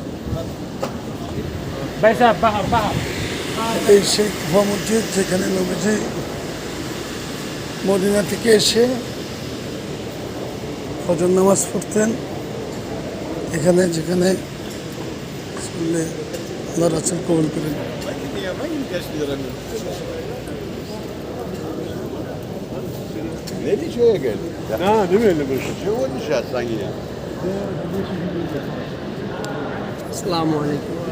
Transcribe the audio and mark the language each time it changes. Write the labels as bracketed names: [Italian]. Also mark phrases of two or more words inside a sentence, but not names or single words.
[Bangla] এই সেই কুফা মসজিদ যেখানে নবীজি মদিনা থেকে এসে ফজর নামাজ পড়তেন। এখানে যেখানে আল্লাহ রাসূল কবুল করেন। [Turkish] Ne diye şöyle geldi? Ha, değil mi öyle bir şey? Şey olmuş ya sanki ya. [Arabic] السلام عليكم.